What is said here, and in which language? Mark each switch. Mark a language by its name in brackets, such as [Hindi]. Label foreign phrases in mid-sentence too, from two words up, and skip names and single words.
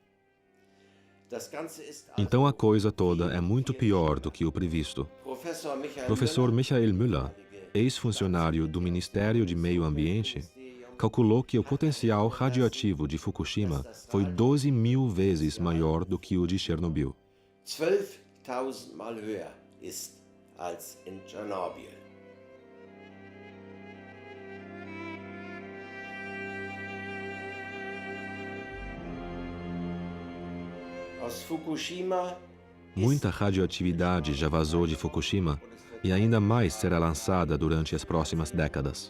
[Portuguese] Então a coisa toda é muito pior do que o previsto. Professor Michael Müller, ex-funcionário do Ministério de Meio Ambiente, calculou que o potencial radioativo de Fukushima foi 12.000 vezes maior do que o de Chernobyl. [German] 12.000 Mal höher ist als in Tschernobyl. [Portuguese] Muita radioatividade já vazou de Fukushima e ainda mais será lançada durante as próximas décadas.